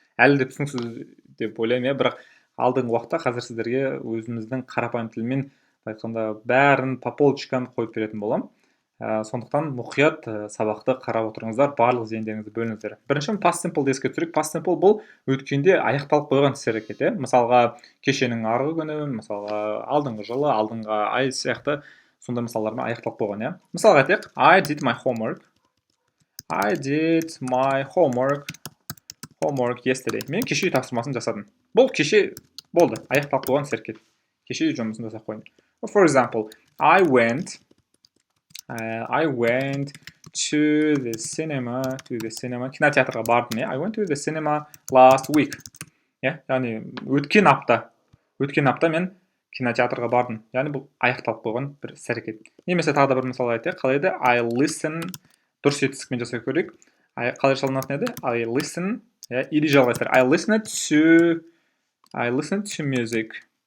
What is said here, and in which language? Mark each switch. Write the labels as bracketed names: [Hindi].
[Kazakh] Әлі де түсініксіз деп ойлаймын, бірақ алдыңғы уақытта қазір сіздерге өзіміздің қарапайым тілмен айтқанда бәрін [Russian] по полочкам [Kazakh] қойып беретін боламын. Сондықтан мұқият сабақты қарап отырыңыздар, барлық зейіндеріңізді бөліңіздер. Бірінші past simple еске түсірейік. Past simple бұл өткенде аяқталып қойған іс-әрекет. Мысалға кешенің арғы күні, мысалға алдыңғы жылы, алдыңғы ай сияқты сондай мысалдармен аяқталып қойған. Мысалға айтайық, [English] I did my homework. I did my homework yesterday. [Kazakh] Мен кеше тапсырмасын жасадым. Бұл кеше болды, аяқталып қойған іс-әрекет. Кеше жұмысын жасап қойдым. [English] For example, I went to the cinema. [Kazakh] Кинотеатрға бардым. [English] I went to the cinema last week. [Kazakh] Яғни өткен апта мен кинотеатрға бардым. Яғни бұл аяқталып қойған бір іс-әрекет. Немесе тағы да бір мысал айтайық. Қалай еді? [English] I listen. [Kazakh] Дұрыс жетістікпен жасау керек. Қалай жасалынатын еді? I listen. Или жалғастыр. [English] I listen to music.